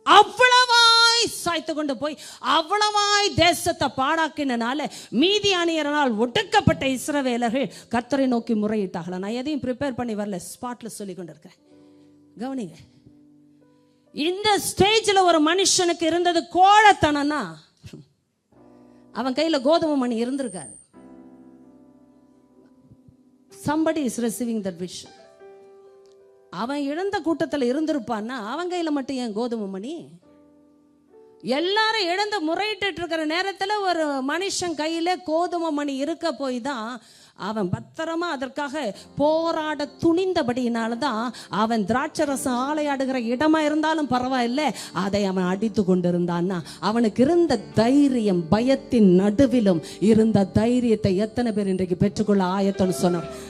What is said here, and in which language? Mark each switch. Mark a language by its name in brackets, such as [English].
[Tamil] அவ்வளவாய் சாய்த்து கொண்டு போய் அவ்வளவாய் தேசத்தை பாழாக்கினால மீதியானியரால் ஒடுக்கப்பட்ட இஸ்ரவேலர்கள் கர்த்தரை நோக்கி முறையிட்டாங்களா. நான் எதையும் ப்ரிப்பேர் பண்ணி வரல, ஸ்பாட்ல சொல்லி கொண்டு இருக்கிறேன். கவனிங்க. இந்த ஸ்டேஜில் ஒரு மனுஷனுக்கு இருந்தது கோழத்தனம்னா, அவன் கையில கோதுமை மணி இருந்திருக்காது. [English] somebody is receiving that vision. [Tamil] அவன் இழந்த கூட்டத்தில் இருந்திருப்பான்னா அவன் கையில மட்டும் ஏன் கோதுமை மணி? எல்லாரும் இழந்து முறையிட்டு இருக்கிற நேரத்தில் ஒரு மனுஷன் கையில கோதுமை மணி இருக்க போய் தான் அவன் பத்திரமா அதற்காக போராட துணிந்தபடியினால்தான் அவன் திராட்சரசம் ஆலையாடுகிற இடமா இருந்தாலும் பரவாயில்லை, அதை அவன் அடித்து கொண்டிருந்தான்னா அவனுக்கு இருந்த தைரியம், பயத்தின் நடுவிலும் இருந்த தைரியத்தை எத்தனை பேர் இன்றைக்கு பெற்றுக்கொள்ள ஆயத்தம்னு சொன்னார்?